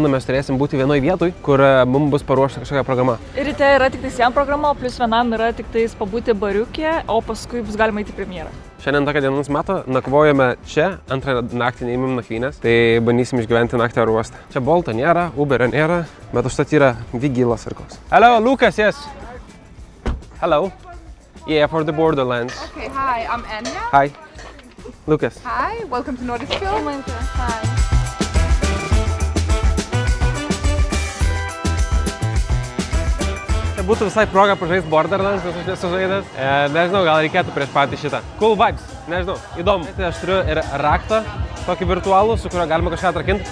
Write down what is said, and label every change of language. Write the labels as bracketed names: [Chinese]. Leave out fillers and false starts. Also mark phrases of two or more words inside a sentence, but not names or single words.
[Lithuanian] Mes turėsim būti vienoj vietoj, kur mums bus paruošta kažkokia programa. Ir ryte yra tik jam programa, plus vienam yra tik pabūti bariukė, o paskui bus galima įti premjerą. Šiandien tokia diena nusimato, nakvojame čia, antrą naktį neįmėm nakvynės, tai bandysim išgyventi naktį oro uoste. Čia Bolto nėra, Uberio nėra, bet užtat yra Vigilas ir koks. [English] Hello, Lucas, yes. Hello. Yeah, for the Borderlands. Okay, hi, I'm Anya. Hi. Lucas. Hi, welcome to Nordic Film. Hi. [Lithuanian] Čia būtų visai proga pažaisti Borderlands, nes aš nesu žaidęs. Nežinau, gal reikėtų prieš patį šitą. [English] Cool vibes, [Lithuanian] nežinau, įdomu. Tai aš turiu ir raktą, tokį virtualų, su kuriuo galima kažką atrakinti.